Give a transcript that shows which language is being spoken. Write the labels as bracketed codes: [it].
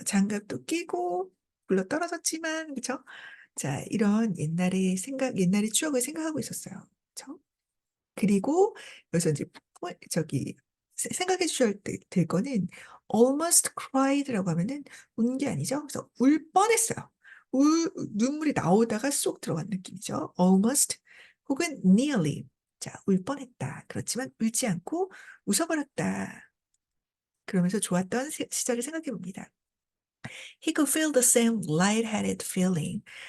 [ko] 장갑도 끼고 물러 떨어졌지만 그죠? 자, 이런 옛날의 추억을 생각하고 있었어요. 그쵸? 그리고 여기서 이제 생각해 주셔야 될 거는 [en] almost cried [ko] 라고 하면은 운 게 아니죠. 그래서 울 뻔했어요. 눈물이 나오다가 쏙 들어간 느낌이죠. almost 혹은 nearly. 자, 울 뻔했다. 그렇지만 울지 않고 웃어버렸다. 그러면서 좋았던 시절을 생각해 봅니다. [en] He could feel the same light-headed feeling.